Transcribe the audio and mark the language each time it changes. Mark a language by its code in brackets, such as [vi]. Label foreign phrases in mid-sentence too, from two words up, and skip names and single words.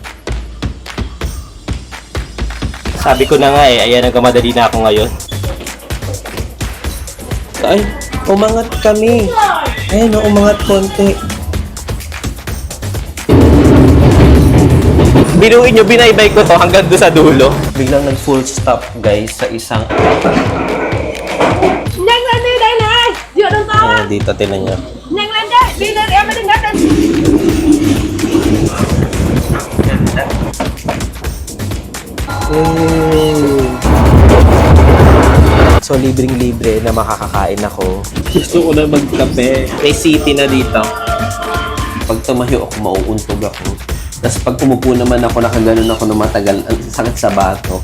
[tl] Sabi ko na nga eh, ayan, nagkamadali na ako ngayon. ay, umangat kami. Ayun, umangat konti. Binuin nyo, binaybay ko to hanggang doon sa dulo. Biglang nag- [en] full stop, [tl] guys, sa isang... [vi] Nhanh lên đi, đây này, dựa đường to á. [tl] Dito, tinan nyo. [vi] Nhanh lên đi, đi lên em mới đừng ngắt lên. [tl] So, libreng-libre na makakakain ako. Gusto ko na magkape. May city na dito. Pag tumayo ako, mauuntog ako. Tapos pag umupo naman ako, nakaganon ako ng matagal, ang sakit sa bato.